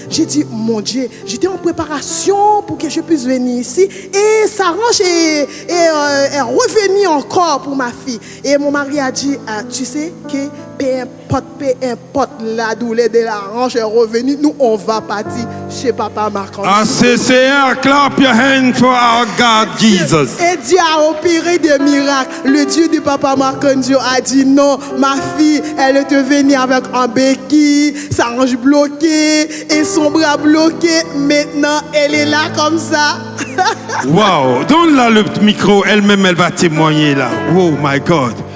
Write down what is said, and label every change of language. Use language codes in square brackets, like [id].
[fr] J'ai dit, mon Dieu, j'étais en préparation pour que je puisse venir ici. Et sa hanche est revenue encore pour ma fille. Et mon mari a dit, tu sais que peu importe la douleur de la hanche est revenue, nous on va partir chez Papa Makanzo. [en] ACCR, clap your hand for our God, Jesus. [fr] Et Dieu a opéré des miracles. Le Dieu de Papa Makanzo a dit non, ma fille, elle est venue avec un béquille, sa hanche bloquée et son bras bloqué. Maintenant, elle est là comme ça. Wow, donne-la le micro, elle-même, elle va témoigner là. [en] Oh my God.